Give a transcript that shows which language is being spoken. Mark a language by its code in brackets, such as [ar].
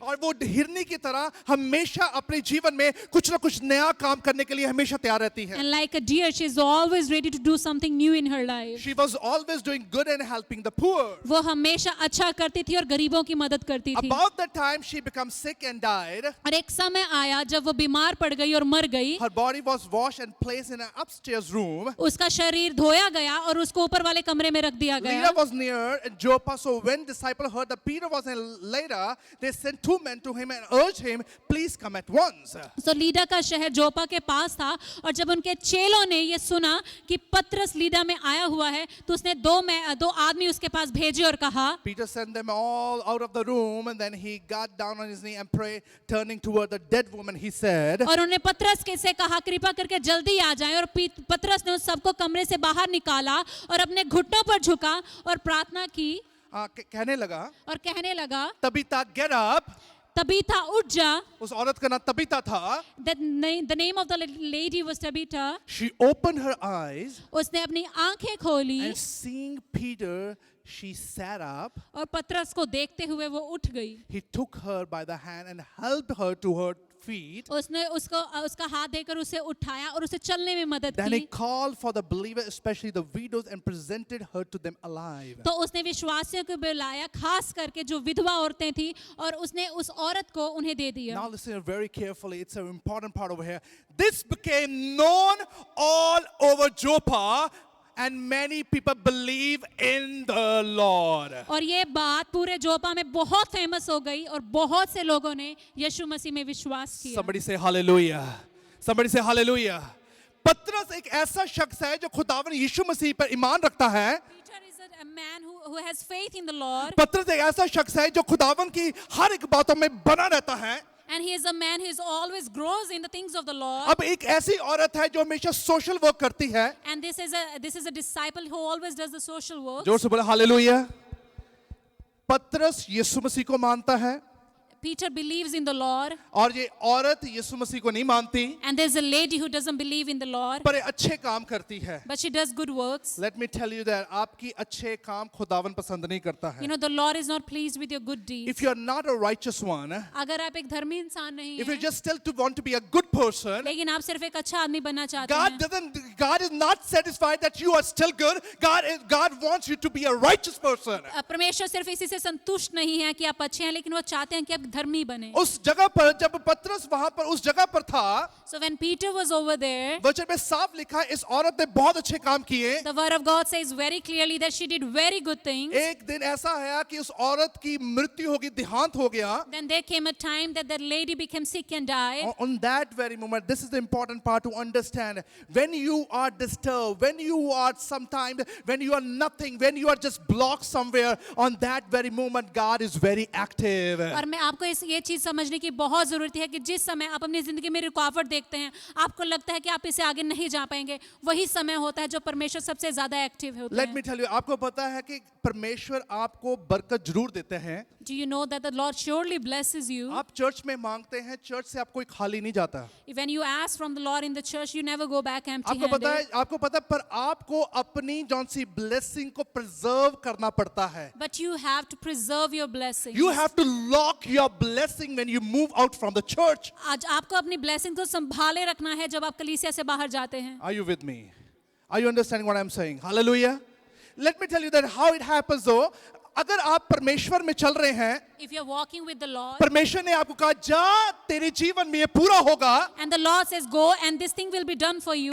[hi] और वो हिरनी की तरह हमेशा अपने जीवन में कुछ ना कुछ नया काम करने के लिए हमेशा तैयार रहती है। [en] And like a deer, she is always ready to do something new in her life. She was always doing good and helping the poor. [hi] वो हमेशा अच्छा करती थी और गरीबों की मदद करती थी। [en] About that time she became sick and died. [hi] और एक समय आया जब वो बीमार पड़ गई और मर गई। [en] Her body was washed and placed in an upstairs room. [hi] उसका शरीर धोया गया और उसको ऊपर वाले कमरे में रख दिया गया। [en] Lydda was near Joppa, so when disciples heard that Peter was in Lydda, they sent 2 men to him and urged him, please come at once. [hi] So Leda का शहर जोपा के पास था और जब उनके चेलों ने ये सुना कि पतरस लीडा में आया हुआ है तो उसने दो आदमी उसके पास भेजे और कहा। [en] Peter sent them all out of the room and then he got down on his knee and prayed, turning toward the dead woman. He said, [hi] और उन्होंने पतरस के से कहा कृपा करके जल्दी आ जाएं, और पतरस ने उन सबको कमरे से बाहर निकाला और अपने घुटनों पर झुका और प्रार्थना की कहने लगा, तबीता [en] get up. [hi] तबीता उठ जा। उस औरत का नाम तबीता था। [en] The name of the lady was Tabitha. She opened her eyes. [hi] उसने अपनी आंखें खोली [en] And seeing Peter, she sat up. [hi] और पतरस को देखते हुए वो उठ गई। [en] He took her by the hand and helped her to her feet. [hi] उसने उसका हाथ देकर उसे उठाया और उसे चलने में मदद [en] Then he [hi] की। [en] called for the believers, especially the widows, and presented her to them alive. [hi] तो उसने विश्वासियों को बुलाया, खास करके जो विधवा औरतें थी, और उसने उस औरत को उन्हें दे दिया। [en] Now listen very carefully. It's an important part over here. This became known all over Joppa, and many people believe in the Lord. [hi] और ये बात पूरे जोपा में बहुत फेमस हो गई और बहुत से लोगों ने यीशु मसीह में विश्वास किया। [en] Somebody say hallelujah. Somebody say hallelujah. [hi] पतरस एक ऐसा शख्स है जो खुदावन यीशु मसीह पर ईमान रखता है। [en] Peter is a man who has faith in the Lord. [hi] पतरस एक ऐसा शख्स है जो खुदावन की हर एक बातों में बना रहता है। [en] And he is a man who is always grows in the things of the Lord. [hi] अब एक ऐसी औरत है जो हमेशा सोशल वर्क करती है। [en] And this is a disciple who always does the social work. [hi] जोर से बोले हालेलुया। पतरस यीशु मसीह को मानता है। [en] Peter believes in the Lord. [hi] और ये औरत यीशु मसीह को नहीं मानती, [en] And there's a lady who doesn't believe in the Lord, [hi] पर ये अच्छे काम करती है। [en] but she does good works. Let me tell you that [hi] आपकी अच्छे काम खुदावन पसंद नहीं करता [en] You [hi] है। [en] know, the Lord is not pleased with your good deeds. If you are not a righteous one, [hi] अगर आप एक धर्मी इंसान नहीं [en] if you [hi] हैं, [en] just still want to be a good person, [hi] लेकिन आप सिर्फ एक अच्छा आदमी बनना चाहते हैं, [en] God is not satisfied that you are still good. God wants you to be a righteous person. [hi] परमेश्वर सिर्फ इसी से संतुष्ट नहीं है कि आप अच्छे हैं, लेकिन वो चाहते हैं कि आप धर्मी बने। उस जगह पर जब पतरस वहां पर उस जगह पर था, [en] So when Peter was over there, [hi] वचन में साफ लिखा है, इस औरत ने बहुत अच्छे काम किए. [en] the word of God says very clearly that she did very good things. [hi] एक दिन ऐसा है कि उस औरत की मृत्यु होगी, देहांत हो गया. [en] Then there came a time that that lady became sick and died. On that very moment, this is the important part to understand. When you are disturbed, when you are sometimes, when you are nothing, when you are just blocked somewhere, on that very moment, God is very active. [hi] और मैं आपको ये चीज समझने की बहुत जरूरत है कि जिस समय आप अपनी जिंदगी में रुकावट देखते हैं, आपको लगता है कि आप इसे आगे नहीं जा पाएंगे, वही समय होता है जो परमेश्वर सबसे ज्यादा एक्टिव होता [en] Let [hi] है. [en] me tell you, [hi] आपको पता है कि परमेश्वर आपको बरकत जरूर देते हैं. [en] Do you know that the Lord surely blesses you? [hi] आप चर्च में मांगते हैं, चर्च से आप कोई खाली नहीं जाता. [en] When you ask from the Lord in the church, you never go back [hi] आपको पता है, [en] empty-handed. [hi] पर आपको अपनी जौन सी ब्लेसिंग को प्रिजर्व करना पड़ता है. [en] But you have to preserve your blessings. You have to lock your blessing when you move out from the church. [hi] आज आपको अपनी blessing को संभाले रखना है जब आप कलीसिया से बाहर जाते हैं. [en] Are you with me? Are you understanding what I'm saying? Hallelujah. Let me tell you that how it happens though. [hi] अगर आप परमेश्वर में चल रहे हैं, [en] If you're walking with the Lord, [hi] परमेश्वर ने आपको कहा जा तेरे जीवन में ये पूरा होगा. [en] and the Lord says go and this thing will be done for you.